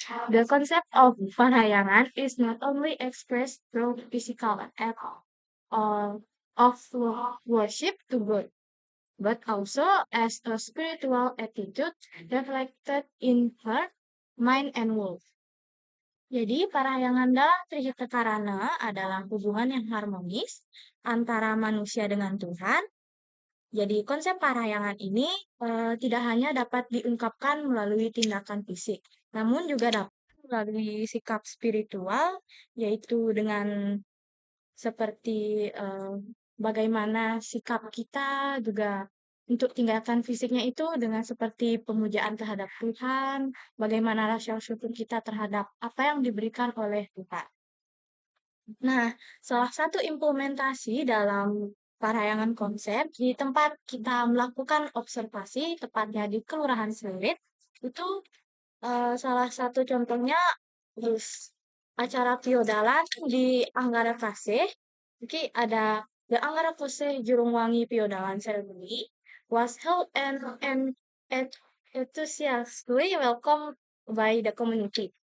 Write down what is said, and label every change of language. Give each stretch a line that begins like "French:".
English: The concept of Parahyangan is not only expressed through physical act of worship to God, but also as a spiritual attitude reflected in heart, mind, and will.
Indonesian: Jadi, Parahyangan dalam Trihita Karana adalah hubungan yang harmonis antara manusia dengan Tuhan. Jadi, konsep parahyangan ini tidak hanya dapat diungkapkan melalui tindakan fisik, namun juga dapat melalui sikap spiritual, yaitu dengan seperti bagaimana sikap kita juga untuk tindakan fisiknya itu dengan seperti pemujaan terhadap Tuhan, bagaimana rasa syukur kita terhadap apa yang diberikan oleh Tuhan. Nah, salah satu implementasi dalam Parahyangan konsep di tempat kita melakukan observasi, tepatnya di Kelurahan Seririt, itu salah satu contohnya acara Piodalan di Anggara Kasih. Jadi ada
English: The Anggara Kasih Jurungwangi Piodalan Ceremony was held at enthusiastically welcomed by the community.